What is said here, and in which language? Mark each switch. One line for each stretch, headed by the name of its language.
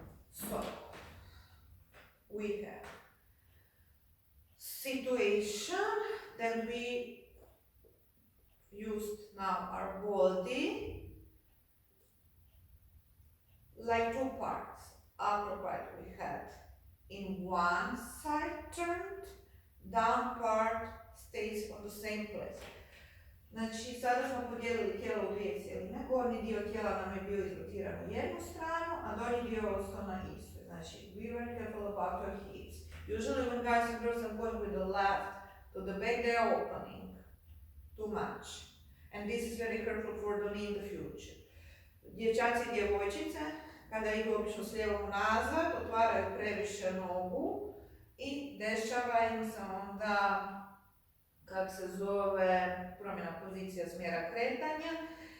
English: So we have situation that we used now our body like two parts. Upper part we had in one side turned, down part stays on the same place.
Croatian: Znači, sada smo podijelili tijelo u dvije cijeline. Gornji dio tijela nam je bio izrotiran u jednu stranu, a donji dio ostao na istoj.
English: Znači, be very careful about your hips. Usually when guys and girls are going with the left to the back, they are opening too much. And this is very hurtful for the knee in the future.
Croatian: Dječaci i djevojčice, kada idu obično s lijevom nazad, otvaraju previše nogu i dešava im se onda, kak se zove, promjena pozicija smjera kretanja.